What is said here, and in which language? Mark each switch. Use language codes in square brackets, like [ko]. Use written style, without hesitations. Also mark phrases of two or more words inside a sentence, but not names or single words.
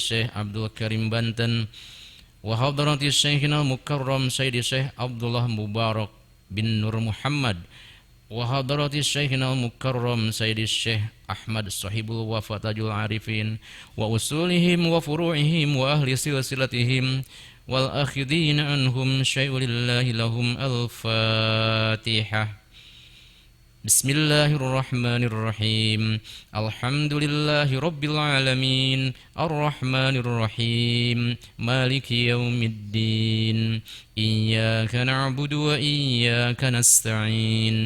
[ar] شيخ عبد الكريم بانتن وحضرة شيخنا مكرم سيدي شيخ عبد الله مبارك بن نور محمد وحضرة شيخنا مكرم سيدي شيخ أحمد صاحب الوفا تاج العارفين وأصولهم وفروعهم وأهل سلسلتهم والآخذين عنهم شيء لله لهم الفاتحة. Bismillahirrahmanirrahim. الحمد لله رب العالمين. الرحمن الرحيم. مالك يوم الدين. إياك نعبد وإياك نستعين.